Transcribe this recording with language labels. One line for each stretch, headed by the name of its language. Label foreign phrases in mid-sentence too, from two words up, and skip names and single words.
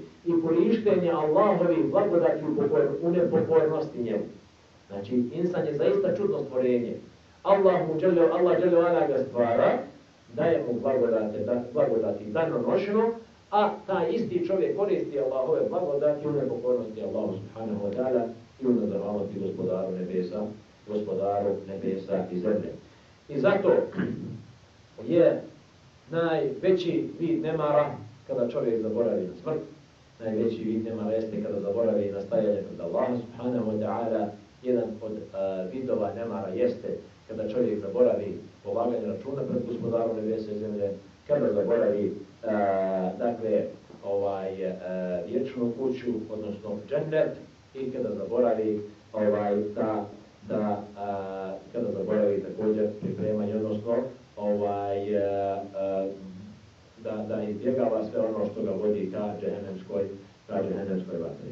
Bosnian: I korištenje Allahovih blagodati u nepokornosti njemu. Znači, insan je zaista čudno stvorenje. Allah
Arabic: جل علا
Bosnian: ga stvara, daje mu blagodati danonošno, a taj isti čovjek koristi Allahove blagodati u nepokornosti Allahu
Arabic: سبحانه وتعالى
Bosnian: i u nezahvalnosti gospodaru nebesa i zemlje. I zato je najveći vid nemara kada čovjek zaboravi na smrt, najveći vid nemara jeste kada zaboravi na stajanje pred Allaha
Arabic: سبحانه وتعالى.
Bosnian: Jedan od vidova nemara jeste kada čovjek zaboravi polaganje računa pred gospodarom nebesa i zemlje, kada zaboravi vječnu kuću, odnosno džennet, i kada zaboravi kada zaboravi također pripremanje, odnosno da izbjegava sve ono što ga vodi ka džehennemskoj vatri.